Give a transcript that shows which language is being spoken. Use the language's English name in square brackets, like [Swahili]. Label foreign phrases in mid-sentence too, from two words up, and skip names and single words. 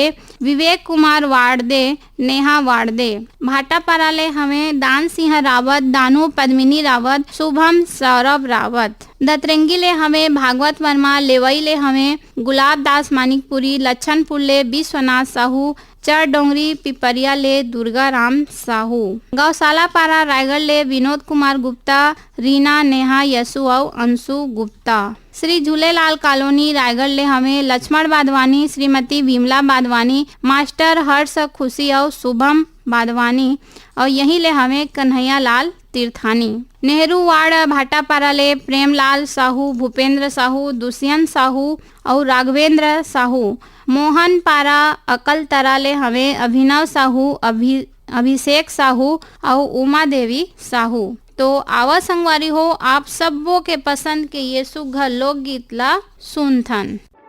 [Chhattisgarhi] विवेक कुमार वार्डे नेहा वार्डे भाटापारा ले हमें दान सिंह रावत दानू पद्मिनी रावत शुभम सौरभ रावत दतरंगी ले हमें भागवत वर्मा लेवई ले हमें गुलाब दास मानिकपुरी लच्छनपुर ले विश्वनाथ साहू चर डोंगरी पिपरिया ले दुर्गा राम साहू गौशाला पारा रायगढ़ ले विनोद कुमार गुप्ता रीना नेहा यसु और अंशु गुप्ता श्री झूलेलाल कॉलोनी रायगढ़ ले हमें लक्ष्मण बादवानी, श्रीमती विमला बादवानी, मास्टर हर्ष खुशी और शुभम बादवानी और यहीं ले हमें कन्हैया लाल तीर्थानी। नेहरू वार्ड भाटापारा ले प्रेमलाल साहू, भूपेंद्र साहू, दुष्यंत साहू और राघवेंद्र साहू। मोहन पारा अकलतरा ले हमें अभिनव साहू, अभिषेक साहू और उमा देवी साहू। तो आवा संगवारी हो, आप सबों के पसंद के ये सुघर लोकगीत ला सुनथन।